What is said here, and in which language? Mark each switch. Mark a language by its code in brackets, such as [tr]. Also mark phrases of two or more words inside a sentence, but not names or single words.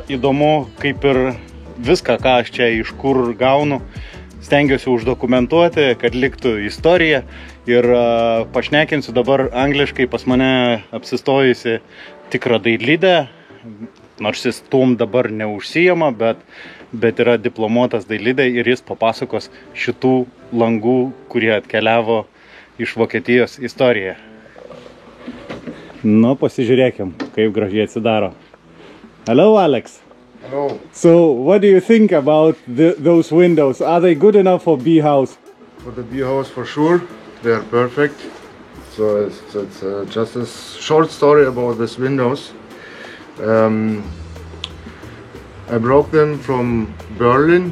[lt] įdomu, kaip ir viską, ką aš čia iš kur gaunu, stengiuosi uždokumentuoti, kad liktų istorija ir pašnekinsiu dabar angliškai pas mane apsistojusi tikrą dailidę, nors jis tom dabar neužsijama, bet yra diplomuotas dailidė ir jis papasakos šitų langų, kurie atkeliavo iš Vokietijos istoriją. Nu, pasižiūrėkim, kaip gražiai atsidaro. [en] Hello, Alex. Hello. So, what do you think about those windows? Are they good enough for bee house? For the bee house, for sure, they are perfect. So it's just a short story about these windows. I brought them from Berlin.